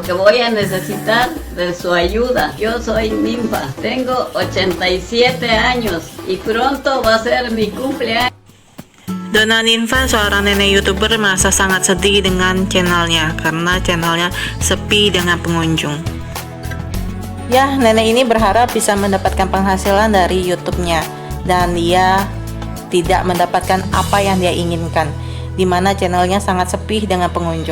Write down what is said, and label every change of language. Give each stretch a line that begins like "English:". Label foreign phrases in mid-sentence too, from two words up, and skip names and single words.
Spanish: voy a necesitar de su ayuda. Yo soy Ninfa, tengo 87 años y pronto va a ser mi cumpleaños.
Indonesian: Donna Ninfa, seorang nenek YouTuber, merasa sangat sedih dengan channelnya karena channelnya sepi dengan pengunjung. Ya, nenek ini berharap bisa mendapatkan penghasilan dari YouTube-nya dan dia tidak mendapatkan apa yang dia inginkan, di mana channelnya sangat sepi dengan pengunjung.